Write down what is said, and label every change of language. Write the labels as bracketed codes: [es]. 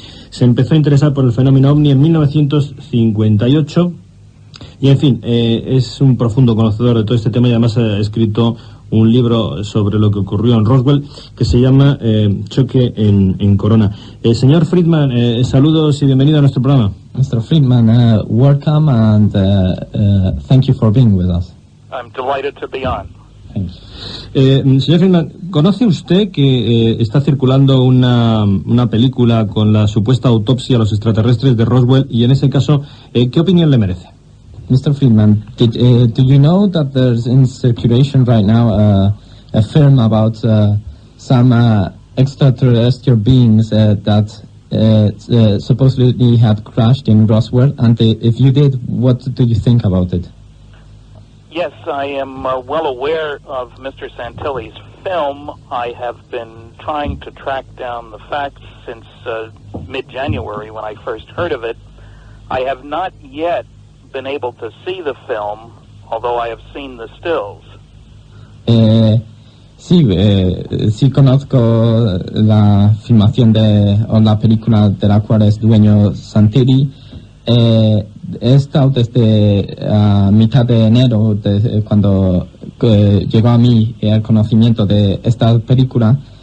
[es] Se empezó a interesar por el fenómeno OVNI en 1958 y, en fin, es un profundo conocedor de todo este tema y además ha escrito un libro sobre lo que ocurrió en Roswell que se llama Choque en Corona. Señor Friedman, saludos y bienvenido a nuestro programa. [en] Mr. Friedman, welcome and thank you for being with us. I'm delighted to be on. [es] Señor Friedman, ¿conoce usted que está circulando una película con la supuesta autopsia a los extraterrestres de Roswell y en ese caso, qué opinión le merece? [en] Mr. Friedman, do you know that there's in circulation right now a film about some extraterrestrial beings that supposedly had crashed in Roswell? And if you did, what do you think about it? Yes, I am well aware of Mr. Santilli's film. I have been trying to track down the facts since mid-January when I first heard of it. I have not yet been able to see the film, although I have seen the stills. [es] Sí conozco la filmación o la película de la cual es dueño Santilli. He estado desde mitad de enero, cuando llegó a mí el conocimiento de esta película,